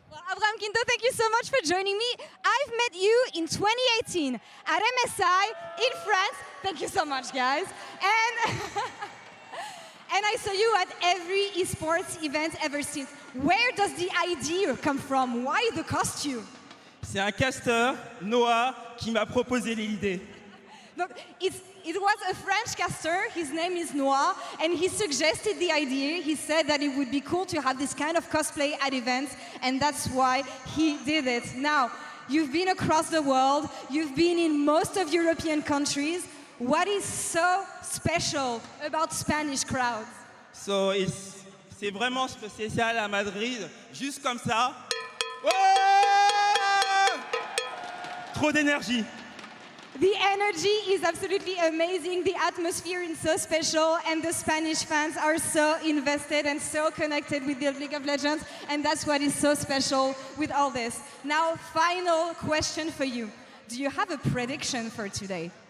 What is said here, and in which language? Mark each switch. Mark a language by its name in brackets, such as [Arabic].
[English] Well, Abraham Kindo, thank you so much for joining me. I've met you in 2018 at MSI in France. Thank you so much, guys. And and I saw you at every esports event ever since. Where does the idea come from? Why the costume? [French] C'est un casteur, Noah, qui m'a proposé l'idée. [English] Look, it was a French caster, his name is Noah, and he suggested the idea. He said that it would be cool to have this kind of cosplay at events, and that's why he did it. Now, you've been across the world, you've been in most of European countries. What is so special about Spanish crowds? [French] So, c'est vraiment spécial à Madrid, juste comme ça. Oh! Trop d'énergie. [English] The energy is absolutely amazing. The atmosphere is so special, and the Spanish fans are so invested and so connected with the League of Legends, and that's what is so special with all this. Now, final question for you. Do you have a prediction for today?